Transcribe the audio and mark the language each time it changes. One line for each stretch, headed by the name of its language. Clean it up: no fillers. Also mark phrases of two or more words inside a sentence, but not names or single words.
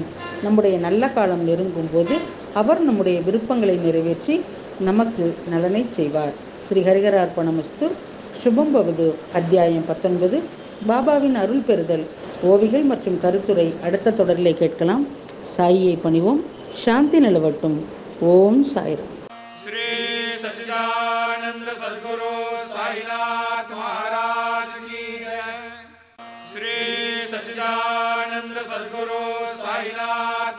Tamil: நம்முடைய நல்ல காலம் நெருங்கும் போது அவர் நம்முடைய விருப்பங்களை நிறைவேற்றி நமக்கு நலனை செய்வார்.
Sanskrit: श्री हरिहरार्पणमस्तु। शुभं भवतु. அத்தியாயம் 19.
Tamil: பாபாவின் அருள் பெறுதல். ஓவிகள் மற்றும் கருத்துரை அடுத்த தொடரிலே கேட்கலாம். சாயியை பணிவோம். சாந்தி நிலவட்டும். ஓம் சாய்ராம்.
Hindi: श्री सच्चिदानंद सद्गुरु साईनाथ महाराज की जय। श्री सच्चिदानंद सद्गुरु साईनाथ